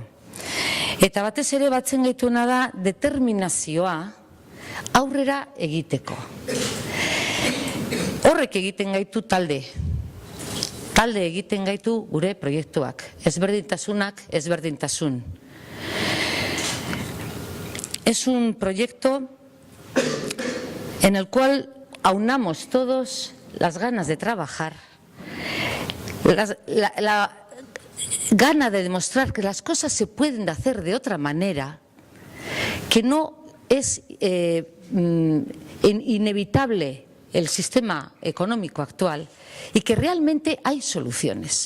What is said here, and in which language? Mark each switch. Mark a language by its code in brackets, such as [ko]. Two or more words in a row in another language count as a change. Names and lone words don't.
[eu] Eta batez ere batzen gaituena da determinazioa aurrera egiteko. Horrek egiten gaitu talde. Talde egiten gaitu gure proiektuak. Ezberdintasunak, ezberdintasun. [es] Es un proyecto en el cual aunamos todos las ganas de trabajar, la gana de demostrar que las cosas se pueden hacer de otra manera, que no es inevitable el sistema económico actual y que realmente hay soluciones.